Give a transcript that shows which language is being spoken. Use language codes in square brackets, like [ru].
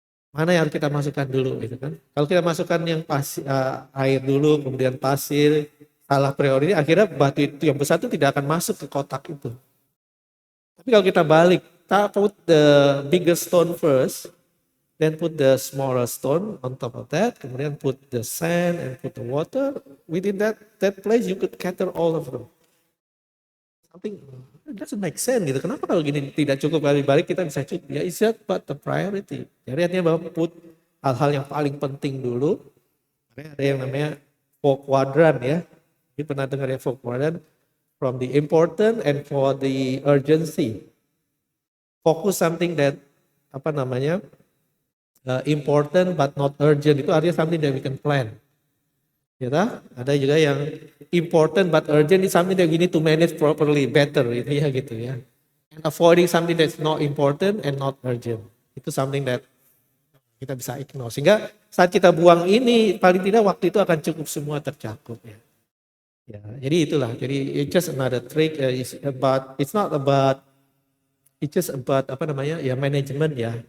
[id] Mana yang harus kita masukkan dulu gitu kan. Kalau kita masukkan yang air dulu, kemudian pasir, salah priority, akhirnya batu itu yang besar itu tidak akan masuk ke kotak itu. Tapi kalau kita balik, kita [en] put the bigger stone first, then put the smaller stone on top of that, [id] kemudian [en] put the sand and put the water, within that place you could gather all of them. Something doesn't make sense [id] gitu. Kenapa kalau gini tidak cukup kali balik kita bisa cukup? [en] Ya it's but the priority. [id] Jadi artinya bahwa put hal-hal yang paling penting dulu. Ada yang namanya 4 quadrant ya. Kita pernah dengar ya 4 quadrant, [en] from the important and for the urgency. Focus something that [id] apa namanya, [en] important but not urgent, [id] itu artinya [en] something that we can plan. [id] Ya, ada juga yang [en] important but urgent is something that we need to manage properly, better [id] gitu ya. [en] And avoiding something that's not important and not urgent, itu something that [id] kita bisa [en] ignore. [id] Sehingga saat kita buang ini, paling tidak waktu itu akan cukup semua tercakup ya. Ya, jadi itulah. [en] Jadi it's just another trick. It's not about, it's just about [id] apa namanya ya, manajemen ya.